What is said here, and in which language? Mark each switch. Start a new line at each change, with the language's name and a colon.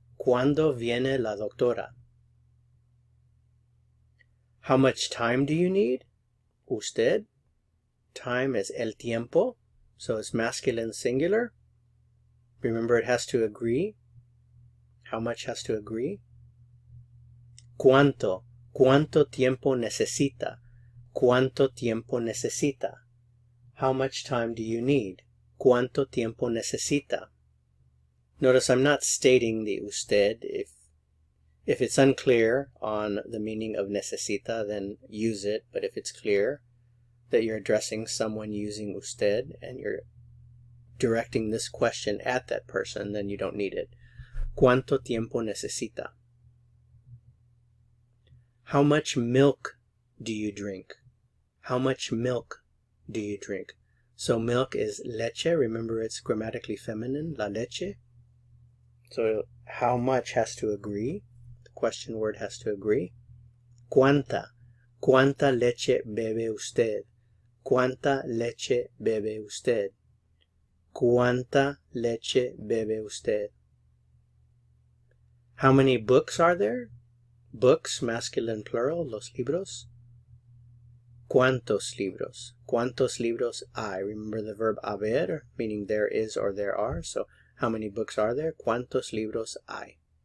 Spanish: ¿Cuándo viene la doctora?
English: How much time do you need? Usted. Time is el tiempo, so it's masculine singular. Remember, it has to agree. How much has to agree? ¿Cuánto?
Spanish: ¿Cuánto tiempo necesita? ¿Cuánto tiempo necesita?
English: How much time do you need?
Spanish: ¿Cuánto tiempo necesita?
English: Notice I'm not stating the usted. If it's unclear on the meaning of necesita, then use it. But if it's clear that you're addressing someone using usted and you're directing this question at that person, then you don't need it.
Spanish: ¿Cuánto tiempo necesita?
English: How much milk do you drink? How much milk do you drink? So milk is leche. Remember, it's grammatically feminine, la leche. So how much has to agree? The question word has to agree.
Spanish: ¿Cuánta? ¿Cuánta leche bebe usted? ¿Cuánta leche bebe usted? ¿Cuánta leche bebe usted?
English: How many books are there? Books, masculine plural, los libros.
Spanish: ¿Cuántos libros? ¿Cuántos libros hay?
English: Remember the verb haber, meaning there is or there are. So how many books are there?
Spanish: ¿Cuántos libros hay?